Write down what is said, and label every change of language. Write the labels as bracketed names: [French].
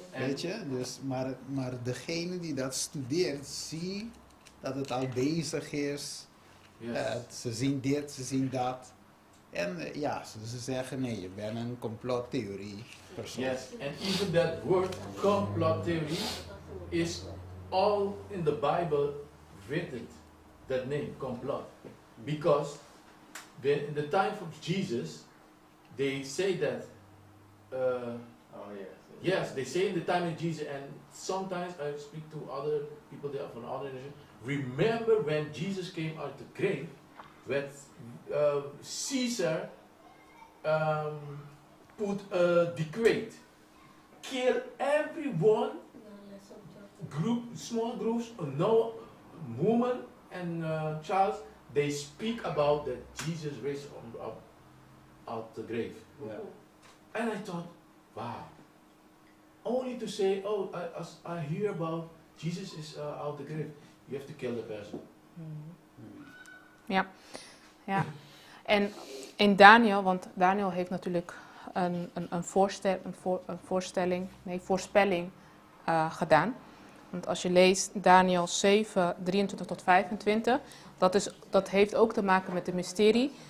[Dutch] Weet je, dus, maar degene die dat studeert, zie dat het al bezig is. [English] Yes. [Dutch] Ze zien dit, ze zien dat. En ze zeggen nee, je bent een complottheorie persoon. [English] Yes, and even that word complot theory is all in the Bible written. That name, complot, because when in the time of Jesus, they say that. Oh yes. Yes, they say in the time of Jesus, and sometimes I speak to other people there from other nations. Remember when Jesus came out of the grave, when Caesar put a decree, kill everyone, small groups, no woman and child. They speak about that Jesus raised up out the grave. [Dutch] Ja. [English] And I thought, Wow. Only to say, oh, I hear about Jesus is out the grave. You have to kill the person. [Dutch] Ja. En in Daniel, want Daniel heeft natuurlijk een voorspelling gedaan. Want als je leest Daniel 7, 23 tot 25, dat heeft ook te maken met de mysterie.